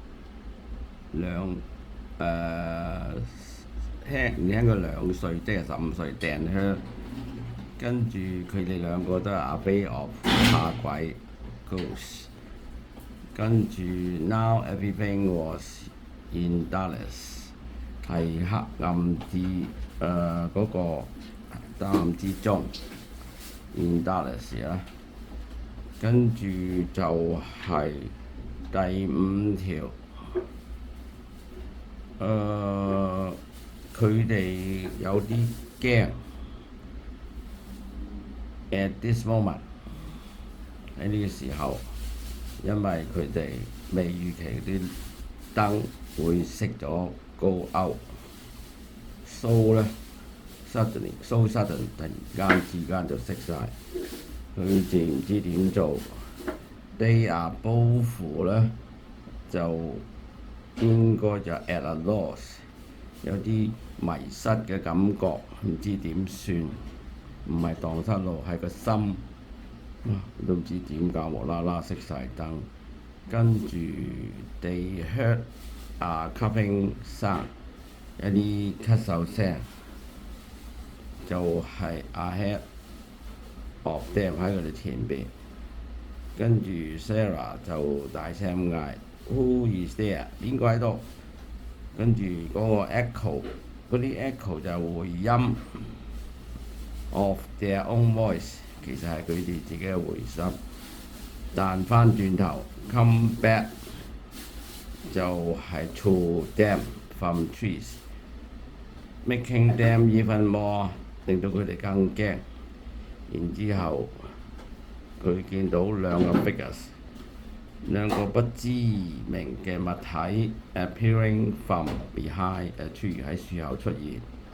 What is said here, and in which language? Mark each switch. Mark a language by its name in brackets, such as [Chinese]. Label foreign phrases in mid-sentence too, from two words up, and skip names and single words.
[Cantonese] 輕佢2歲，即係15歲。Dan her 跟住佢哋兩個都係 [English] afraid of [Cantonese] 怕鬼 ghosts。跟住 [English] now everything was in darkness [Cantonese] 係黑暗嗰個黑暗之中 [English] in darkness [Cantonese] 啦。跟住就係第5條。佢哋有啲驚 [English] at this moment [Cantonese] 喺呢個時候，因為佢哋未預期啲燈會熄咗 [English] go out， [Cantonese] so 咧 sudden 突然之間就熄晒，佢哋唔知點做。 [English] They are both [Cantonese] 咧就應該就 [English] at a loss， [Cantonese] 有啲迷失嘅感覺，唔知點算，唔係蕩失路，係個心都唔知點解無啦啦熄晒燈。 [English] 跟住 they heard a coughing sound， [Cantonese] 一啲咳嗽聲，就係 [English] ahead of them [Cantonese] 喺佢哋前邊。跟住 Sarah 就大聲嗌 [English] Who is there？ [Cantonese] 邊個喺度？跟住嗰個 echo， 嗰啲 echo 就回音 [English] of their own voice， [Cantonese] 其實係佢哋自己嘅回音。彈翻轉頭 [English] come back 就係 to them from trees，making them even more [Cantonese] 令到佢哋更驚。然之後佢見到2個 figures。2個不知名嘅物體 [English] appearing from behind [Cantonese] 出現喺樹後出現。